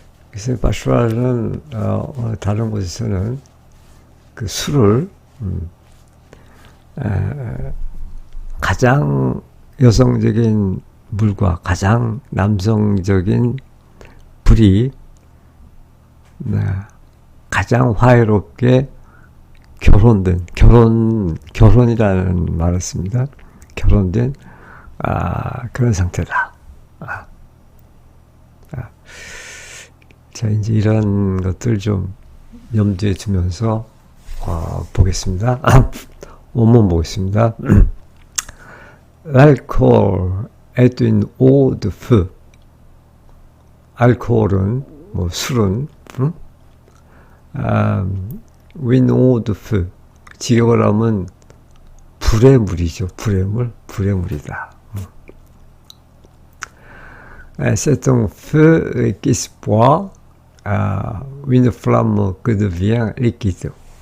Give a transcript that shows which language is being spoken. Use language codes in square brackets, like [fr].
[ko] 그래서 바슈라는 다른 곳에서는 그 술을 가장 여성적인 물과 가장 남성적인 불이 가장 화해롭게 결혼이라는 말을 씁니다. 결혼된 그런 상태다. 자, 이제 이런 것들 좀 염두에 두면서 보겠습니다. 원문 보겠습니다. [fr] L'alcool est une eau de feu. [ko] 알코올은, 술은, [fr] une eau de feu. [ko] 직역을 하면 불의 물이죠. 불의 물이다. [fr] C'est un feu qui se boit, une flamme qui devient liquide.